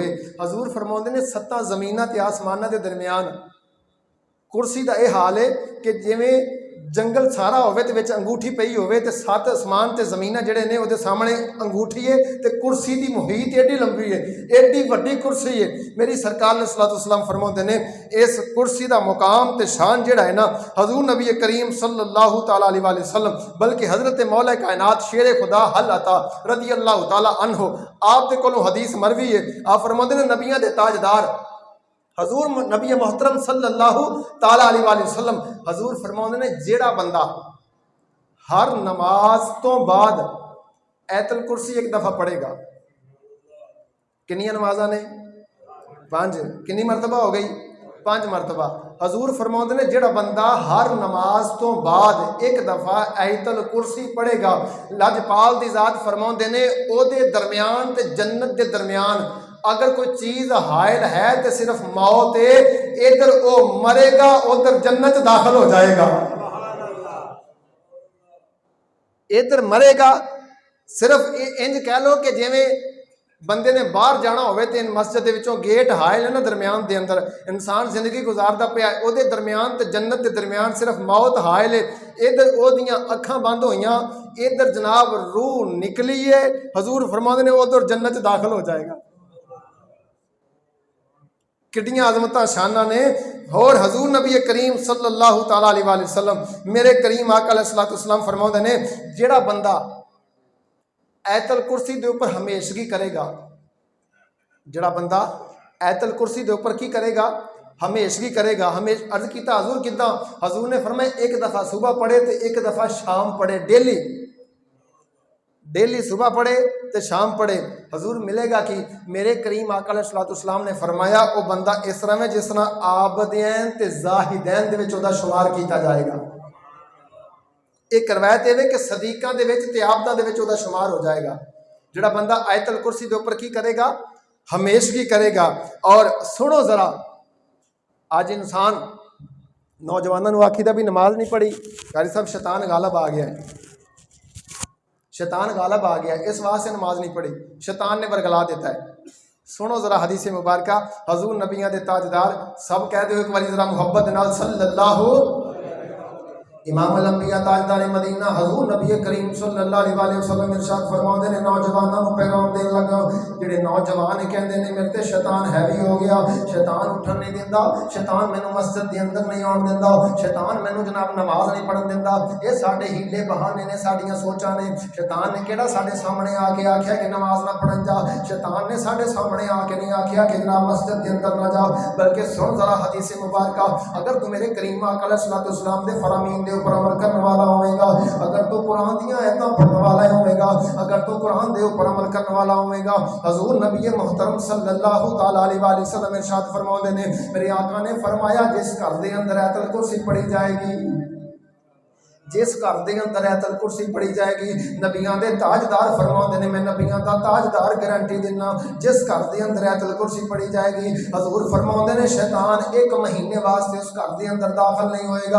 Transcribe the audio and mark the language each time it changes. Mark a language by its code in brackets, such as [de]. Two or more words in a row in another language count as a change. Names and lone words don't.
[pa] حضور فرماتے نیں 7 زمیناں تے آسماناں کے درمیان کرسی کا یہ حال ہے کہ جیویں جنگل سارا ہووے تے وچ انگوٹھی پئی ہووے، تے 7 آسمان تے زمیناں جہڑے نیں اوہدے سامنے انگوٹھی ہے، تے کرسی کی محیط ایڈی لمبی ہے، ایڈی وڈی کرسی ہے. میری سرکار نے صلی اللہ فرماتے نیں اس کرسی کا مقام تے شان جہڑا ہے نا، حضور نبی کریم [ar] صلى الله تعالى عليه وسلم [pa] بلکہ حضرت مولا کائنات شیر خدا حل اتا [ar] رضي الله تعالى عنه [pa] آپ دے کولوں حدیث مروی ہے. آپ فرماتے نیں نبیاں دے تاجدار حضور نبی محترم [ar] صلى الله تعالى عليه وسلم [pa] حضور فرماتے نیں جیہڑا بندہ ہر نماز تو بعد آیت الکرسی ایک دفعہ پڑھے گا، کتنی نمازاں نیں? 5۔ کتنی مرتبہ ہو گئی؟ 5 مرتبہ. حضور فرماتے نیں جیہڑا بندہ ہر نماز تو بعد ایک دفعہ آیت الکرسی پڑھے گا، لجپال دی ذات فرماتے نیں اوہدے درمیان تے جنت کے درمیان اگر کوئی چیز حائل ہے تو صرف موت ہے، ادھر وہ مرے گا ادھر جنت داخل ہو جائے گا، ادھر مرے گا. صرف انج کہہ لو کہ جیویں بندے نے باہر جانا ہووے تے مسجد دے وچوں گیٹ حائل ہے نا درمیان دے اندر انسان زندگی گزاردا پیا، اوہدے درمیان تے جنت کے درمیان صرف موت حائل ہے، ادھر اوہدیاں اکھاں بند ہوئیاں، ادھر جناب روح نکلی ہے. حضور فرماتے نیں ادھر جنت داخل ہو جائے گا۔ کڈیاں عظمتاں شاناں نیں. اور حضور نبی کریم [ar] صلى الله تعالى عليه وسلم [pa] میرے کریم آقا علیہ السلام فرماتے نیں جیہڑا بندہ آیت الکرسی کے اوپر ہمیشگی کرے گا، جیہڑا بندہ آیت الکرسی کے اوپر کی کرے گا? ہمیشگی کرے گا۔ عرض کیا حضور کداں? حضور نے فرمایا ایک دفعہ صبح پڑھے تو ایک دفعہ شام پڑھے، ڈیلی صبح پڑھے تو شام پڑھے. حضور ملے گا کہ میرے کریم آقا علیہ السلام نے فرمایا وہ بندہ اس طرح میں جس طرح عابدین تے زاہدین دے وچ اوہدا شمار کیا جائے گا. ایک روایت ہے کہ صدیقاں دے وچ تے عابداں دے وچ اوہدا شمار ہو جائے گا. جیہڑا بندہ آیت الکرسی کے اوپر کی کرے گا? ہمیشگی کرے گا. اور سنو ذرا، آج انسان نوجوانوں کو آکھیدا بھی نماز نہیں پڑھی، قاری صاحب شیطان غالب آ گیا ہے، شیطان غالب آ گیا، اس واسطے نماز نہیں پڑھی، شیطان نے ورغلا دیتا ہے. سنو ذرا حدیث مبارکہ، حضور نبیاں دے تاجدار سب کہہ دو ایک بار ذرا محبت نال صلی اللہ امام الانبیاء تاجدار مدینہ حضور نبی کریم [ar] صلى الله عليه وسلم [pa] ارشاد فرماتے نیں نوجوانوں کو پیغام دین لگا جیہڑے نوجوان کہتے ہیں میرے تے شیطان ہیوی ہو گیا، شیطان اٹھن نہیں دیتا، شیطان مینوں مسجد کے اندر نہیں آؤن دیتا، شیطان مینوں جناب نماز نہیں پڑھن دیتا، یہ ساڈے حیلے بہانے نیں، ساڈیاں سوچاں نیں. شیطان نے کیہڑا ساڈے سامنے آکے آکھیا کہ نماز نہ پڑھن جا، شیطان نے ساڈے سامنے آکے نہیں آکھیا کہ جناب مسجد کے اندر نہ جا، بلکہ سن ذرا حدیث مبارکہ، اگر تو میرے کریم آقا [ar] عليه الصلاة والسلام [pa] دے فرامین دے اوپر عمل کرنے والا ہوگا، اگر تو قرآن دیاں آیتاں پڑھنے والا ہوگا، اگر تو قرآن دے اوپر عمل کرنے والا ہوگا، حضور نبی محترم [ar] صلى الله تعالى عليه وسلم [pa] ارشاد فرماتے نیں، میرے آقا نے فرمایا جس گھر دے اندر آیت الکرسی پڑھی جائے گی, جس گھر کے اندر آیت الکرسی پڑھی جائے گی، نبیاں دے تاجدار فرماتے نیں، میں نبیاں کا تاجدار گارنٹی دینا، جس گھر کے اندر آیت الکرسی پڑھی جائے گی، حضور فرماتے نیں شیطان ایک مہینے واسطے اس گھر کے اندر داخل نہیں ہوئے گا.